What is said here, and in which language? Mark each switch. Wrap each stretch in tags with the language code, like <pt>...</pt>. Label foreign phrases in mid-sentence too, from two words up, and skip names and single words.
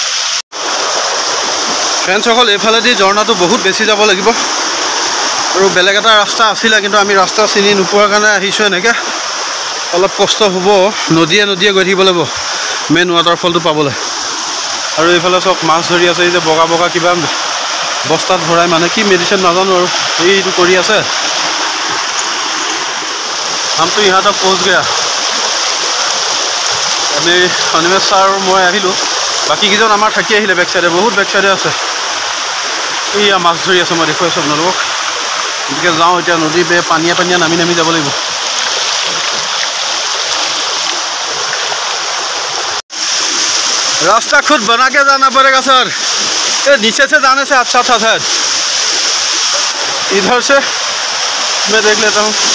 <as>ফ্ৰেণ্ডসকল এইফালেদি ঝৰ্ণাটো বহুত বেছি যাব লাগিব আৰু বেলেগ এটা ৰাস্তা আছিলে, কিন্তু আমি ৰাস্তা চিনি নোপোৱাৰ কাৰণে আহিছোঁ। এনেকৈ অলপ কষ্ট হ'ব, নদীয়ে নদীয়ে গৈ থাকিব লাগিব</as> <en>main waterfall</en> <as>পাবলৈ। আৰু এইফালে চব মাছ ধৰি আছে। এই যে বগা বগা কিবা বস্তাত ভৰাই, মানে কি মেডিচিন নাজানো আৰু এইটো কৰি আছে।</as> <hi>हम तो यहाँ तक पहुँच गया।</hi> <as>আমি অনিমেষ ছাৰ আৰু মই আহিলোঁ, বাকীকেইজন আমাৰ থাকি আহিলে</as> <en>back side,</en> <as>বহুত</as> <en>back side</en> <as>আছে। এইয়া মাছ ধৰি আছে, মই দেখুৱাইছোঁ আপোনালোকক। গতিকে যাওঁ এতিয়া, নদীৰ পানীয়ে পানীয়ে নামি নামি যাব লাগিব।</as> <hi>रास्ता खुद बना के जाना पड़ेगा सर। ये नीचे से जाने से अच्छा था सर। इधर से मैं देख लेता हूँ।</hi>